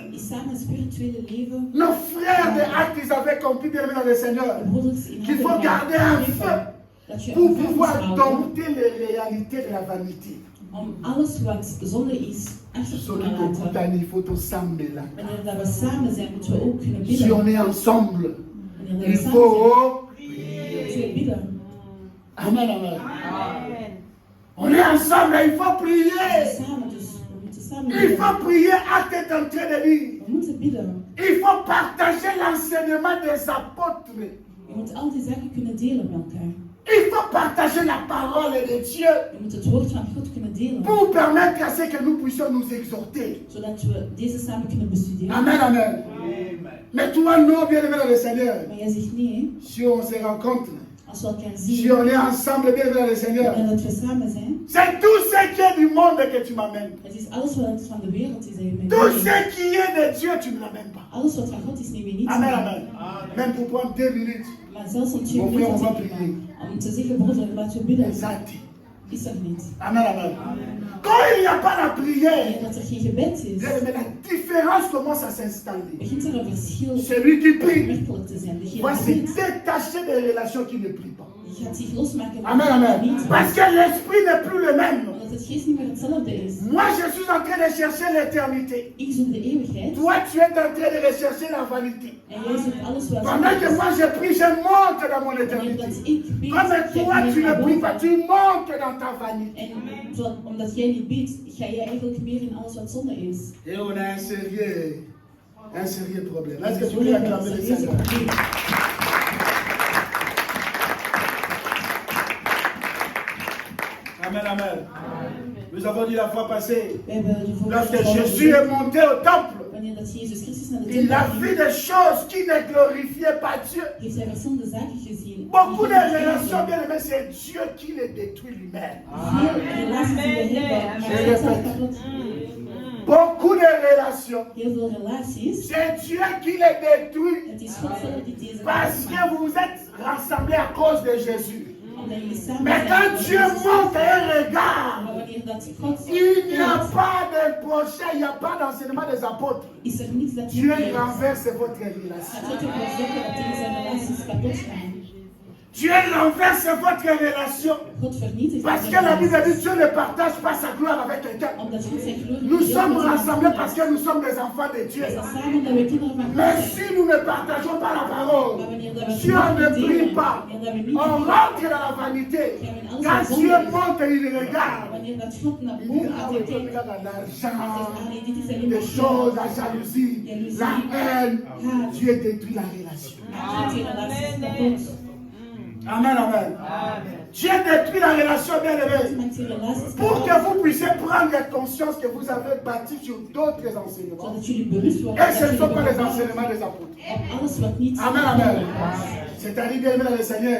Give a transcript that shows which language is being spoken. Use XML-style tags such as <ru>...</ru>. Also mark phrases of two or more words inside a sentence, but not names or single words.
<nl>Is samen een spirituele leven.</nl> <fr>Nos frères de Actes, ils avaient compris, bien aimé, dans le Seigneur.</fr> <nl>De broeders in</nl> <fr>Qu'il faut</fr> <nl>handen</nl> <fr>garder un</fr> <nl>geven.</nl> <fr>feu</fr> <nl>Dat je</nl> <fr>pour</fr> <nl>een vuur moet</nl> <fr>pouvoir</fr> <nl>houden.</nl> <fr>dompter les réalités de la vanité.</fr> <nl>Om alles wat zonde is achter te</nl> <fr>Celui</fr> <nl>kunnen</nl> <fr>que</fr> <nl>laten.</nl> <fr>Koutani, il faut ensemble là.</fr> <nl>Wanneer dat we samen zijn, moeten we ook kunnen</nl> <fr>Si</fr> <nl>bidden.</nl> <fr>on est ensemble,</fr> <nl>Wanneer dat</nl> <fr>il</fr> <nl>we samen zijn,</nl> <fr>faut.</fr> <nl>moeten we bidden.</nl> <fr>Amen, amen. On est ensemble, il faut</fr> <nl>We</nl> <fr>prier.</fr> <nl>zijn samen, dus we moeten samen</nl> <fr>Il</fr> <nl>bidden.</nl> <fr>faut prier, acte est en train de dire.</fr> <nl>We moeten bidden.</nl> <fr>Il faut partager l'enseignement des apôtres.</fr> <nl>Je moet al die zaken kunnen delen met elkaar.</nl> <fr>Il faut partager la parole de Dieu</fr> <nl>Je moet het woord van God kunnen delen.</nl> <fr>pour permettre à ce que nous puissions nous exhorter.</fr> <nl>Zodat we deze samen kunnen bestuderen.</nl> <fr>Amen, amen. Mais toi, non, bien aimé dans le Seigneur,</fr> <nl>Maar jij zegt nee, hè.</nl> <fr>si on se rencontre,</fr> <nl>Als we elkaar</nl> <fr>si</fr> <nl>zien,</nl> <fr>on est ensemble, bien aimé dans le Seigneur,</fr> <nl>en dat we samen zijn,</nl> <fr>c'est tout ce qui est du monde que tu m'amènes.</fr> <nl>het is alles wat van de wereld is dat je met</nl> <fr>Tout</fr> <nl>me</nl> <fr>ce qui est de Dieu, tu ne l'amènes pas.</fr> <nl>Alles wat van God is, neem je niet</nl> <fr>Amen,</fr> <nl>mee.</nl> <fr>amen. Même pour prendre 2 minutes.</fr> <nl>Maar zelfs om 2</nl> <fr>Mon frère,</fr> <nl>minuten</nl> <fr>on va</fr> <nl>te</nl> <fr>prier.</fr> <nl>nemen, om te zeggen, broeder, laten we bidden,</nl> <fr>Exact.</fr> <nl>is er niet.</nl> <fr>Amen, amen. Quand il n'y a pas la</fr> <nl>En</nl> <fr>prière,</fr> <nl>dat er geen gebed is,</nl> <fr>bien aimé, la différence commence à s'installer.</fr> <nl>begint er een verschil</nl> <fr>Celui qui prie</fr> <nl>merkelijk te zijn. Degene</nl> <fr>va se</fr> <nl>die bidt,</nl> <fr>détacher des relations qui ne prient pas.</fr> <nl>die gaat zich losmaken van</nl> <fr>Amen,</fr> <nl>degene</nl> <fr>amen.</fr> <nl>die niet</nl> <fr>Parce que l'esprit n'est plus le même.</fr> <nl>Omdat Dat het geest niet meer hetzelfde is.</nl> <fr>Moi, je suis en train de chercher l'éternité.</fr> <nl>Ik zoek de eeuwigheid.</nl> <fr>Toi, tu es en train de rechercher la vanité.</fr> <nl>En jij zoekt alles wat</nl> <fr>Pendant que moi je prie, je monte dans mon</fr> <nl>Wanneer</nl> <fr>éternité.</fr> <nl>dat ik bid,</nl> <fr>Comme toi,</fr> <nl>ga je</nl> <fr>tu ne</fr> <nl>naar</nl> <fr>pries</fr> <nl>boven.</nl> <fr>pas, tu montes dans ta vanité.</fr> <nl>En omdat jij niet bidt, ga jij eigenlijk meer in alles wat zonde is.</nl> <fr>Et on a un sérieux problème. Est-ce que tu peux acclamer le Seigneur? Amen, amen. Nous avons dit la fois passée,</fr> <nl>We hebben de vorige</nl> <fr>lorsque</fr> <nl>keer</nl> <fr>Jésus est monté au temple,</fr> <nl>wanneer dat Jezus Christus naar de</nl> <fr>il a</fr> <nl>tempel</nl> <fr>vu</fr> <nl>ging,</nl> <fr>des choses qui ne glorifiaient pas Dieu.</fr> <nl>heeft hij verschillende zaken gezien.</nl> <fr>Beaucoup de relations, bien aimés, c'est Dieu qui les détruit lui-même.</fr> <nl>Veel relaties die we hebben, maar hij staat kapot.</nl> <fr>Beaucoup de relations,</fr> <nl>Heel veel relaties.</nl> <fr>c'est Dieu qui les détruit.</fr> <nl>Het is God zelf die deze</nl> <fr>Parce que vous vous êtes rassemblés à cause de Jésus.</fr> <nl>Omdat jullie samen</nl> <fr>Mais</fr> <nl>zijn.</nl> <fr>quand Dieu monte et</fr> <nl>Maar</nl> <fr>regarde,</fr> <nl>wanneer dat God</nl> <fr>il n'y a</fr> <nl>kijkt,</nl> <fr>pas de prochain, il n'y a pas d'enseignement des apôtres.</fr> <nl>is er niets dat</nl> <fr>Dieu</fr> <nl>je</nl> <fr>renverse votre relation.</fr> <nl>gaat God ervoor zorgen dat deze relaties kapot gaan.</nl> <fr>Dieu renverse votre relation.</fr> <nl>God vernietigt</nl> <fr>Parce</fr> <nl>deze</nl> <fr>que la Bible</fr> <nl>relaties.</nl> <fr>dit Dieu ne partage pas sa gloire avec quelqu'un.</fr> <nl>Omdat God zijn glorie</nl> <fr>Nous</fr> <nl>deelt</nl> <fr>sommes</fr> <nl>met iemand</nl> <fr>rassemblés</fr> <nl>anders.</nl> <fr>parce que nous sommes des enfants de Dieu.</fr> <nl>We zijn samen dat we kinderen van</nl> <fr>Mais</fr> <nl>God</nl> <fr>si</fr> <nl>zijn.</nl> <fr>nous ne partageons pas la</fr> <nl>Maar</nl> <fr>parole,</fr> <nl>wanneer dat we</nl> <fr>si on ne</fr> <nl>niet</nl> <fr>prie</fr> <nl>delen,</nl> <fr>pas,</fr> <nl>wanneer dat we niet</nl> <fr>on</fr> <nl>bidden,</nl> <fr>rentre dans la vanité. Quand Dieu monte et il regarde,</fr> <nl>wanneer dat God naar</nl> <fr>il dit,</fr> <nl>boven</nl> <fr>ah</fr> <nl>gaat</nl> <fr>oui,</fr> <nl>en</nl> <fr>comme</fr> <nl>kijkt,</nl> <fr>regarde l'argent,</fr> <nl>allee, dit is alleen</nl> <fr>des</fr> <nl>maar</nl> <fr>choses, la jalousie,</fr> <nl>Jalousie.</nl> <fr>la haine.</fr> <nl>haat.</nl> <fr>Dieu détruit la relation.</fr> <nl>Gaat die relaties kapot.</nl> <fr>Amen, amen. Dieu détruit la relation, bien aimé.</fr> <nl>Maakt die relaties</nl> <fr>Pour</fr> <nl>kapot.</nl> <fr>que vous puissiez prendre conscience que vous avez bâti sur d'autres enseignements.</fr> <nl>Zodat jullie bewust worden</nl> <fr>Et ce</fr> <nl>dat</nl> <fr>ne sont</fr> <nl>jullie</nl> <fr>pas les</fr> <nl>bepalen</nl> <fr>enseignements des apôtres.</fr> <nl>op alles wat niet</nl> <fr>Amen, amen.</fr> <nl>is.</nl> <fr>C'est-à-dire, bien aimé dans le Seigneur,</fr>